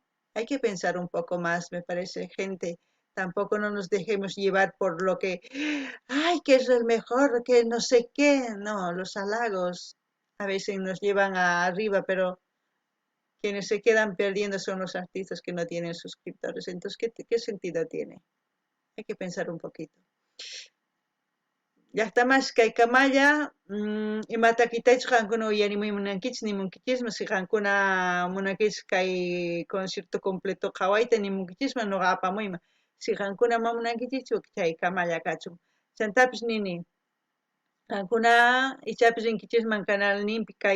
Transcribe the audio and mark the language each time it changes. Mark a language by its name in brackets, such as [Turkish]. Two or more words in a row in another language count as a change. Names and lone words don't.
[Spanish] Hay que pensar un poco más, me parece, gente. Tampoco no nos dejemos llevar por lo que, ay, que es el mejor, que no sé qué. No, los halagos a veces nos llevan arriba, pero quienes se quedan perdiendo son los artistas que no tienen suscriptores. Entonces, ¿qué sentido tiene? Hay que pensar un poquito. [Quechua] Llaqtamas kay kamalla imata kitaychus qankuna uyarimuy munankichis nimunkichismas si qankuna munankichis kay [Spanish] concierto completo [Quechua] qhawayta nimunkichismas nuqa apamuyman si qankuna ma munankichischu chay kamalla kachun chantapis nini qankuna ichapis rinkichisman canalninpi